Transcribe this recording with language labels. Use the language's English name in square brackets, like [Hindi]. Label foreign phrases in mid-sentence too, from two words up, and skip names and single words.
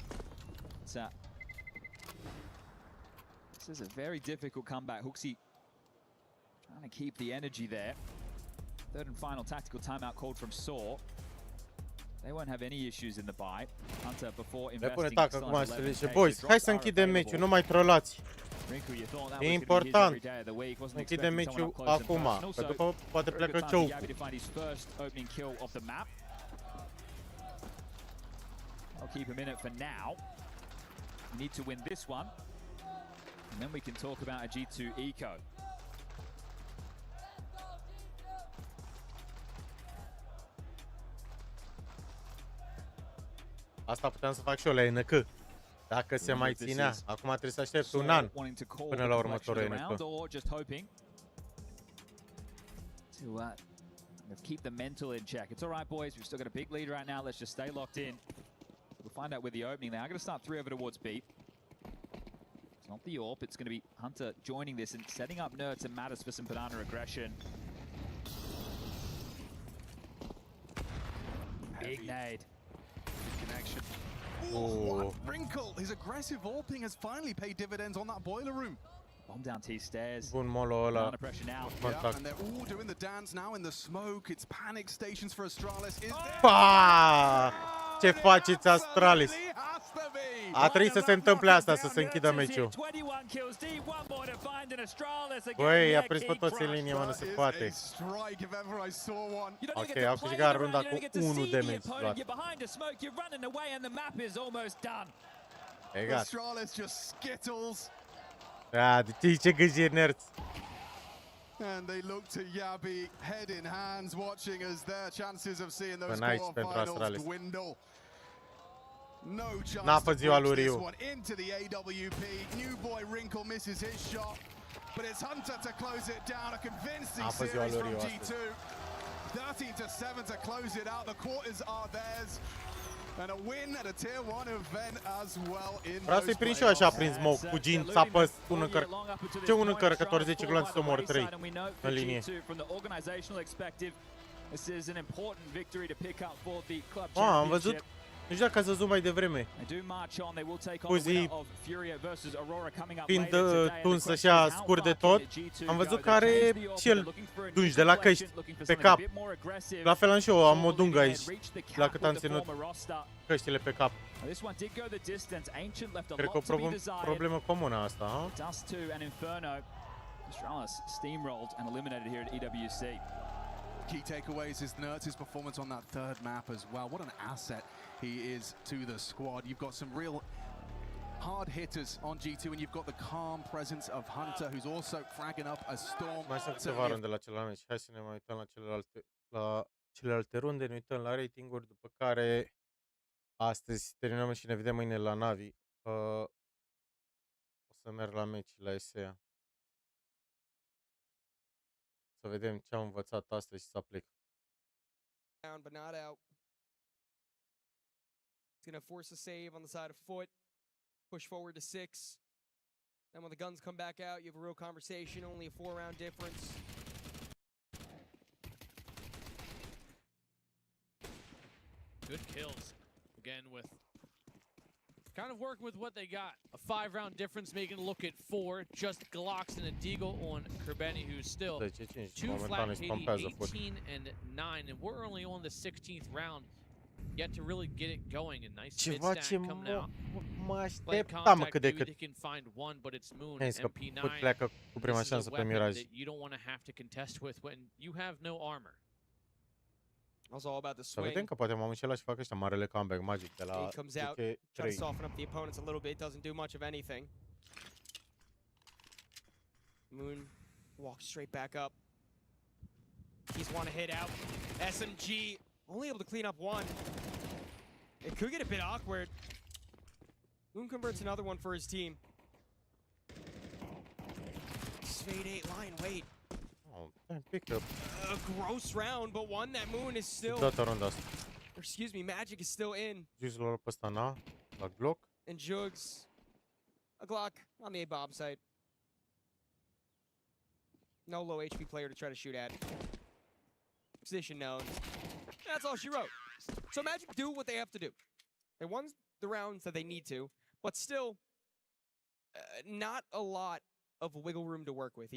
[English] This is a very difficult comeback. Hooksy trying to keep the energy there. Third and final tactical timeout called from Saw. They won't have any issues in the buy. Hunter before investing. [Romanian] Le pune tac acum să zice, boys, hai să închidem meciul, nu mai trolați. E important. Închidem meciul acum, că după poate plecă choke. [English] I'll keep him in it for now. We need to win this one, and then we can talk about a G2 eco. [Romanian] Asta puteam să fac și eu la NK. Dacă se mai ținea. Acum trebuie să aștept un an până la următorul NK. [English] Keep the mental in check. It's all right, boys. We've still got a big lead right now. Let's just stay locked in. We'll find out with the opening there. I'm going to start 3 over towards B. It's not the AWP. It's going to be Hunter joining this and setting up Nerds and Matters for some banana aggression. Big nade. Connection. What wrinkle! His aggressive AWPing has finally paid dividends on that boiler room. Bomb down T stairs. [Romanian] Bun molo ăla. [English] Yeah, and they're all doing the dance now in the smoke. It's panic stations for ASTRALIS. Is there? [Romanian] Pa! Ce faceți, Astralis? A trebuit să se întâmple asta, să se închidă meciul. Băi, i-a prins pe toți în linie, mă, nu se poate. Ok, au câștigat runda cu 1 damage luat. Egal. [English] ASTRALIS just skittles. [Romanian] Da, de ce gâjiri, nerds? [English] And they look to Yabi, head in hands, watching as their chances of seeing those quarterfinals dwindle. No chance to push this one into the AWP. New boy Wrinkle misses his shot, but it's Hunter to close it down. A convincing series from G2. 13-7 to close it out. The quarters are theirs. And a win at a tier 1 event as well in [Romanian] Vreau să-i prind și eu așa prin smoke, fugind, să apăs un încărcător 10 gloanțe să omor 3 în linie. Am văzut, nu știu dacă ați văzut mai devreme. Fuzi, fiind tuns așa scurt de tot, am văzut că are și el dungi de la căști pe cap. La fel am și eu, am o dungă aici, la cât am ținut căștile pe cap. Cred că o problemă comună asta, ha? [English] ASTRALIS steamrolled and eliminated here at EWC. Key takeaways is Nerds' performance on that third map as well. What an asset he is to the squad. You've got some real hard hitters on G2 and you've got the calm presence of Hunter, who's also fragging up a storm. [Romanian] Mai sunt câteva runde la celălalt meci. Hai să ne mai uităm la celelalte runde, ne uităm la ratinguri, după care astăzi terminăm și ne vedem mâine la Navi. O să merg la meci la ESEA. Să vedem ce am învățat astăzi și să aplic. [English] But not out. He's going to force a save on the side of foot. Push forward to 6. Then when the guns come back out, you have a real conversation. Only a 4-round difference. Good kills. Again with kind of working with what they got. A 5-round difference, making it look at 4. Just Glocks and a Deagle on Kerbeni, who's still 2 flat 18 and 9. And we're only on the 16th round. Yet to really get it going. A nice mid stack coming out. [Romanian] Mă așteptam cât de cât. [English] They can find one, but it's Moon [Romanian] Că [English] MP9. [Romanian] pleacă cu prima șansă pe Mirage. [English] You don't want to have to contest with when you have no armor. Also all about the [Romanian] Să [English] swing. [Romanian] vedem că poate m-am înșelat și fac ăștia marele comeback magic de la [English] He comes out, tries to soften up the opponents a little bit, doesn't do much of anything. Moon walks straight back up. He's one hit out. SMG only able to clean up one. It could get a bit awkward. Moon converts another one for his team. Fade 8 line, wait. Oh, pick up. A gross round, but one that Moon is still... Excuse me, Magic is still in. [Romanian] Jugs-lor pe ăsta, na? La Glock? [English] And Jugs. A Glock on the A-bomb site. No low HP player to try to shoot at. Position known. That's all she wrote. So Magic do what they have to do. They won the rounds that they need to, but still, not a lot of wiggle room to work with.